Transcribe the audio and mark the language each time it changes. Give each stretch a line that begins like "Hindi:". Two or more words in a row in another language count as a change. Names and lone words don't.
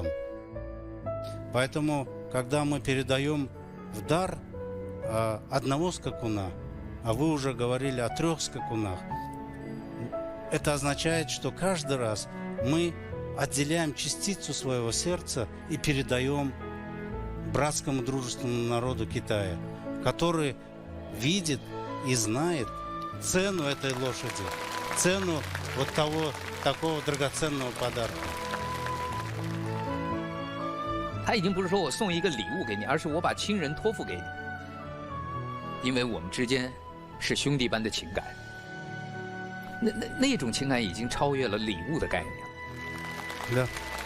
Russian: Поэтому, когда мы передаем в дар одного скакуна, а вы уже говорили о 3 скакунах, это означает, что каждый раз мы отделяем частицу своего сердца и передаем братскому дружественному народу Китая, который видит и знает цену этой лошади, цену вот такого драгоценного подарка.
Chinese: 他已经不是说我送一个礼物给你，而是我把亲人托付给你，因为我们之间是兄弟般的情感。那种情感已经超越了礼物的概念了。